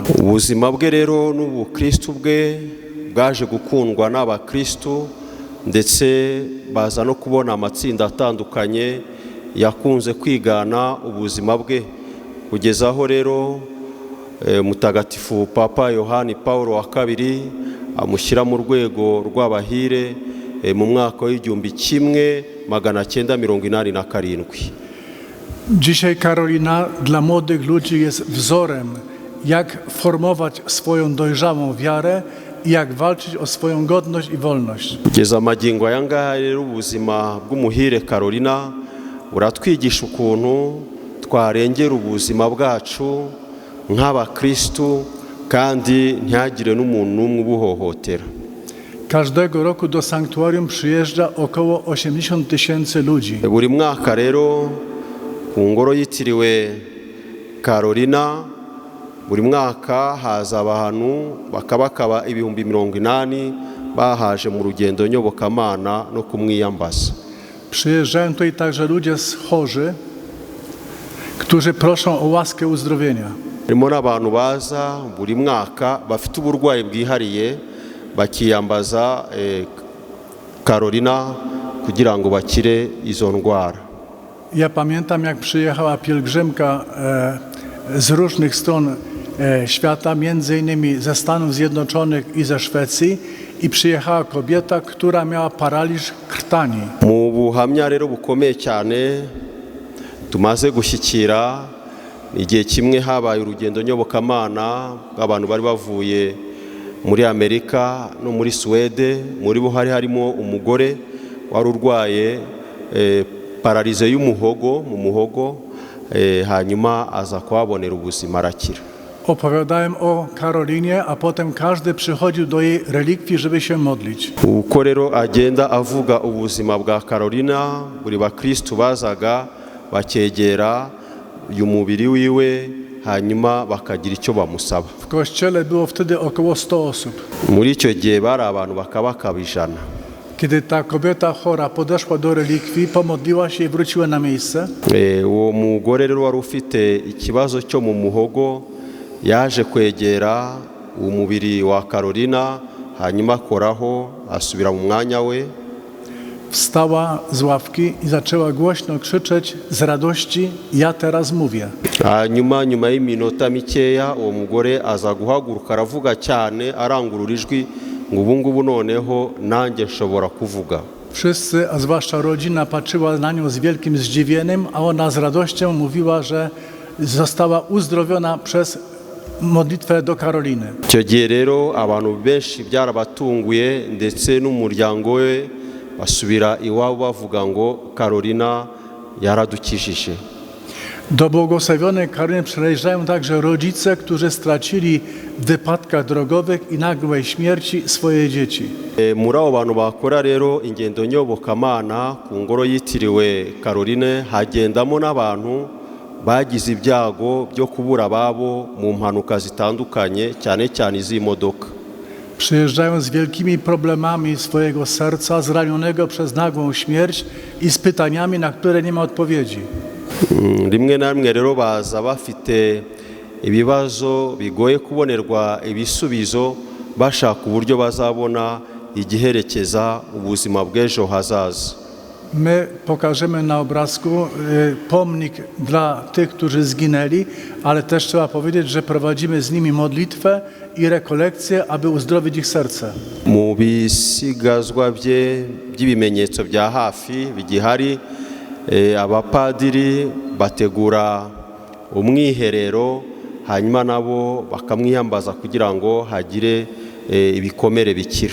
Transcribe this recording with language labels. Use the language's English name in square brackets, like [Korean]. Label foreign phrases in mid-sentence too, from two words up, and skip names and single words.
[Kinyarwanda] Ubuzima bwe rero n'ubukristu bwe bwaje gukundwa n'abakristu, ndetse baza no kubona amatsinda atandukanye yakunze kwigana ubuzima bwe, kugeza aho rero mutagatifu Papa Yohani Paulo wa II amushyira mu rwego rw'abahire mu mwaka w'1987. [Polish] Dzisiaj Karolina dla młodych ludzi jest wzorem, jak formować swoją dojrzałą wiarę i jak walczyć o swoją godność i wolność. [Kinyarwanda] Kugeza magingo aya ngaya rero ubuzima bw'umuhire Karolina buratwigisha ukuntu twarengera ubuzima bwacu nk'abakristu kandi ntihagire n'umuntu n'umwe ubuhohotera. [Polish] Każdego roku do sanktuarium przyjeżdża około 80 000 ludzi. [Kinyarwanda] Buri mwaka rero ku ngoro yitiriwe Karolina buri mwaka haza abantu bakabakaba 80,000 bahaje mu rugendo nyobokamana no kumwiyambaza. [Polish] Przyjeżdżają tutaj także ludzie chorzy, którzy proszą o łaskę uzdrowienia. [Kinyarwanda] harimo n'abantu baza buri mwaka bafite uburwayi bwihariye bakiyambaza Karolina kugira ngo bakire izo ndwara. [Polish] Ja pamiętam, jak przyjechała pielgrzymka z różnych stron świata, między innymi ze Stanów Zjednoczonych i ze Szwecji, i przyjechała kobieta, która miała paraliż krtani. [Kinyarwanda] Mu buhamya rero bukomeye cyane tumaze gushyikira, igihe kimwe habaye urugendo nyobokamana bw'abantu bari bavuye muri Amerika no muri Suwede. Muri bo harimo umugore wari urwaye paralize y'umuhogo mu muhogo, hanyuma aza kuhabonera ubuzima arakira. [Polish] Opowiadałem o Karolinie, a potem każdy przychodził do jej relikwii, żeby się modlić. [Kinyarwanda] Uko rero agenda avuga ubuzima bwa Karolina, buri bakristu bazaga bakegera uyu mubiri wiwe, hanyuma bakagira icyo bamusaba. [Polish] W kościele było wtedy około 100 osób. [Kinyarwanda] Muri icyo gihe bari abantu bakabakaba 100. [Polish] Kiedy ta kobieta chora podeszła do relikwii, pomodliła się i wróciła na miejsce, [Kinyarwanda] uwo mugore rero wari ufite ikibazo cyo mu muhogo yaje kwegera umubiri wa Karolina, hanyuma akoraho asubira mu mwanya we. [Polish] wstała z ławki i zaczęła głośno krzyczeć z radości: ja teraz mówię. [Kinyarwanda] Nyuma y'iminota mikeya uwo mugore aza guhaguruka aravuga cyane arangurura ijwi ngo ubu ngubu noneho nanjye nshobora kuvuga. [Polish] Wszyscy, a zwłaszcza rodzina, patrzyła na nią z wielkim zdziwieniem, a ona z radością mówiła, że została uzdrowiona przez modlitwę do Karoliny. [Kinyarwanda] Icyo gihe rero abantu benshi byarabatunguye ndetse n'umuryango we basubira iwabo bavuga ngo Karolina yaradukijije. [Polish] Do błogosławionej Karoliny przyjeżdżają także rodzice, którzy stracili w wypadkach drogowych i nagłej śmierci swoje dzieci. [Kinyarwanda] Muri abo bantu bakora rero ingendo nyobokamana ku ngoro yitiriwe Karoline hagendamo n'abantu bagize ibyago byo kubura ababo mu mpanuka zitandukanye cyane cyane iz'imodoka. [Polish] Przyjeżdżają z wielkimi problemami swojego serca, zranionego przez nagłą śmierć i z pytaniami, na które nie ma odpowiedzi. [Kinyarwanda] Rimwe na rimwe rero baza bafite ibibazo bigoye kubonerwa ibisubizo, bashaka uburyo bazabona igiherekeza ubuzima bw'ejo hazaza. [Polish] My pokażemy na obrazku pomnik dla tych, którzy zginęli, ale też trzeba powiedzieć, że prowadzimy z nimi modlitwę i rekolekcję, aby uzdrowić ich serce. [Kinyarwanda] Mu bisigazwa by'ibimenyetso bya hafi bigihari, abapadiri bategura umwiherero hanyuma nabo bakamwiyambaza kugira ngo hagire ibikomere bikira.